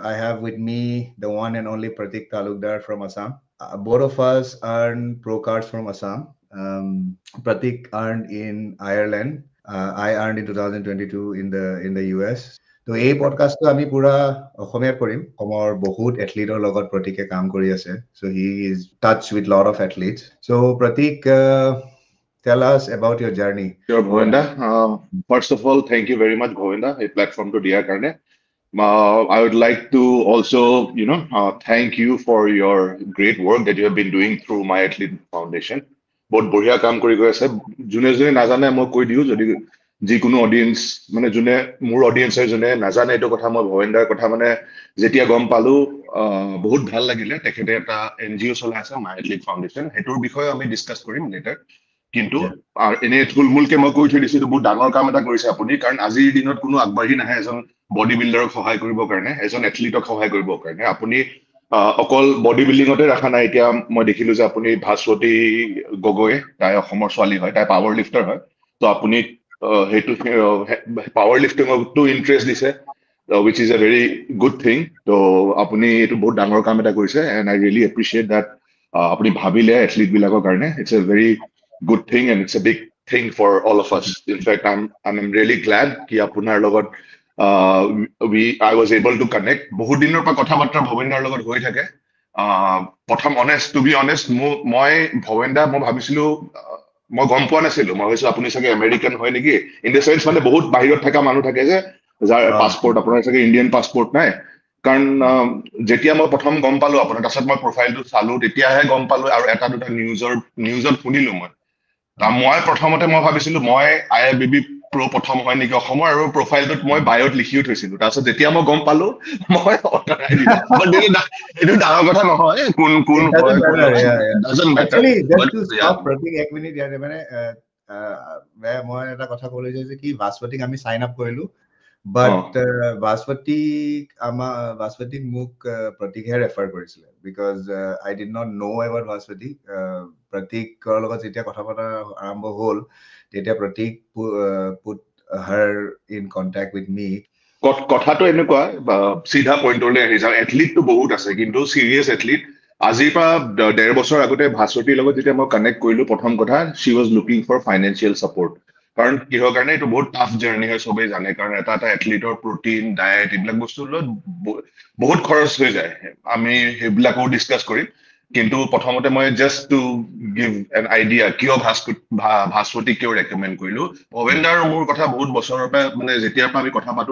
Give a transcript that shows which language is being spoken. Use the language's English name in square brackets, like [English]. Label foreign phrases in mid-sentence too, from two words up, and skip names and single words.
[English] I have with me the one and only Pratik Talukdar from Assam. Both of us earn pro cards from Assam. Pratik earned in Ireland. I earned in 2022 in the US. [Assamese] তো এই পডকাষ্টটো আমি পুৰা অসমীয়াত কৰিম অসমৰ বহুত এথলিটৰ লগত প্ৰতীকে কাম কৰি আছে [English] so he is touch with lot of athletes so Pratik tell us about your journey. Sure, Govinda. First of all, thank you very much, Govinda, a platform to DR Karne. I would like to also, thank you for your great work that you have been doing through My Athlete Foundation. [Assamese] বহুত বঢ়িয়া কাম কৰি গৈ আছে যোনে যোনে নাজানে মই কৈ দিওঁ যদি যিকোনো অডিয়েন্স মানে যোনে মোৰ অডিয়েন্সৰ যোনে নাজানে এইটো কথা মই ভৱেন্দাৰ কথা মানে যেতিয়া গম পালো বহুত ভাল লাগিলে তেখেতে এটা এনজিঅ চলাই আছে মাই এথলিট ফাউণ্ডেশ্যন সেইটোৰ বিষয়ে আমি ডিছকাছ কৰিম লেটাৰ কিন্তু এনে থুলমূলকে মই কৈ থৈ দিছো বহুত ডাঙৰ কাম এটা কৰিছে আপুনি কাৰণ আজিৰ দিনত কোনো আগবাঢ়ি নাহে এজন [English] body builderক [Assamese] সহায় কৰিবৰ কাৰণে এজন এথলিটক সহায় কৰিবৰ কাৰণে আপুনি অকল [English] body buildingতে [Assamese] ৰাখা নাই এতিয়া মই দেখিলো যে আপুনি ভাস্বতী গগৈ তাই অসমৰ ছোৱালী হয় তাই [English] power lifter [Assamese] হয় তো আপুনি সেইটো [English] power liftingতো interest [Assamese] দিছে [English] which is a very good thing [Assamese] তো আপুনি এইটো বহুত ডাঙৰ কাম এটা কৰিছে [English] and I really appreciate that [Assamese] আপুনি ভাবিলে এথলিট বিলাকৰ কাৰণে [English] it's a very good thing and it's a big thing for all of us in fact I'm really glad [Assamese] কি আপোনাৰ লগত [English] I was able to connect [Assamese] বহুত দিনৰ পৰা কথা বাৰ্তা ভৱেন্দাৰ লগত হৈ থাকে প্ৰথম [English] to be honest [Assamese] মই ভৱেন্দা মই ভাবিছিলো মই গম পোৱা নাছিলো মই ভাবিছো আপুনি চাগে আমেৰিকান হয় নেকি [English] in the sense [Assamese] মানে বহুত বাহিৰত থকা মানুহ থাকে যে যাৰ পাসপোৰ্ট আপোনাৰ চাগে [English] Indian passport [Assamese] নাই কাৰণ যেতিয়া মই প্ৰথম গম পালো আপোনাৰ তাৰছত মই প্ৰফাইলটো চালো তেতিয়াহে গম পালো আৰু এটা দুটা নিউজত শুনিলো মই প্ৰথমতে মই ভাবিছিলো মই IFBB প্ৰ প্ৰথম হয় নেকি অসমৰ আৰু প্ৰফাইলটোত মই বায়ত লিখিও থৈছিলো তাৰছত যেতিয়া মই গম পালো মই অটাই দিলো এইটো ডাঙৰ কথা নহয় কোন হয় [English] doesn't matter actually just to stop Pratik [Assamese] এক মিনিট ইয়াতে মানে মই এটা কথা ক'বলৈ যে কি ভাস্বতীক আমি [English] sign up [Assamese] কৰিলো but ভাস্বতীক মোক প্ৰতীকহে ৰেফাৰ কৰিছিলে [English] because I did not know about [Assamese] ভাস্বতী প্ৰতীকৰ লগত যেতিয়া কথা পতা আৰম্ভ হ'ল তেতিয়া প্ৰতীক [English] put her in contact with me [Assamese] কথাটো এনেকুৱা সিধা পইণ্টলৈ আহি যাওঁ এথলিটটো বহুত আছে কিন্তু [English] serious athlete [Assamese] আজিৰ পৰা 1.5 বছৰ আগতে ভাস্বতীৰ লগত যেতিয়া মই কানেক্ট কৰিলো প্ৰথম কথা [English] she was looking for financial support [Assamese] কাৰণ কিহৰ কাৰণে এইটো বহুত [English] tough journey [Assamese] হয় সবেই জানে কাৰণ এটা এথলিটৰ [English] protein diet [Assamese] এইবিলাক বস্তু বহুত খৰচ হৈ যায় আমি সেইবিলাকো ডিসকাস কৰিম কিন্তু প্ৰথমতে মই [English] just to give an idea [Assamese] কিয় ভাস্বতী কিয় ৰেকমেন্ড কৰিলো ভৱেন্দাৰ মোৰ কথা বহুত বছৰৰ পৰা মানে যেতিয়াৰ পৰা আমি কথা পাতো